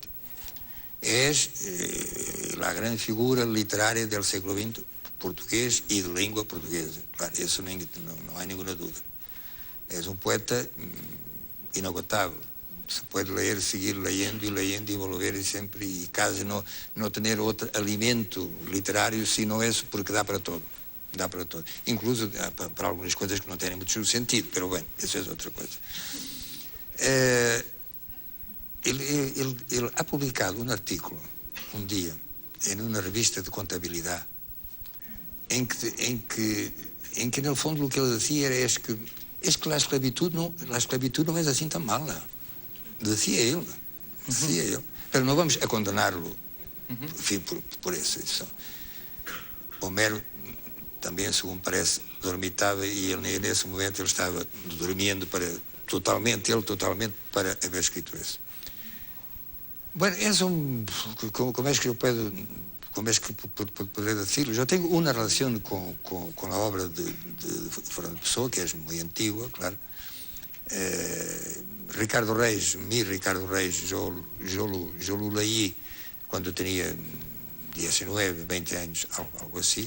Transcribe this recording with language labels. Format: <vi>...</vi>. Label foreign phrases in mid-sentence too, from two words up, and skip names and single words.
<es>Es la gran figura literaria del siglo XX portugués y de lengua portuguesa. Claro, eso no hay ninguna duda. Es un poeta inagotable. Se puede leer, seguir leyendo y volver siempre, y casi no tener otro alimento literario sino eso, porque da para todo.</es> <pt>Dá para todo. Incluso para algumas coisas que não têm muito sentido,</pt> <es>pero bueno,</es> <pt>isso é outra coisa. Ele</pt> <es>ha publicado</es> <pt>um artículo um dia em uma revista de contabilidade em que no fundo o que ele dizia era que a esclavitud não é assim tão mala. Dizia ele. Pero não vamos a condená-lo por isso. Homero também, segundo parece, dormitava, e ele, nesse momento ele estava dormindo totalmente para haver escrito isso.</pt> <es>Bueno,</es> <pt>como é que eu</pt> <es>como es que podré decirlo? Yo tengo una relación con la obra de Fernando Pessoa, que es muy antigua, claro. Ricardo Reis, yo lo leí cuando tenía 19, 20 años, algo así.</es>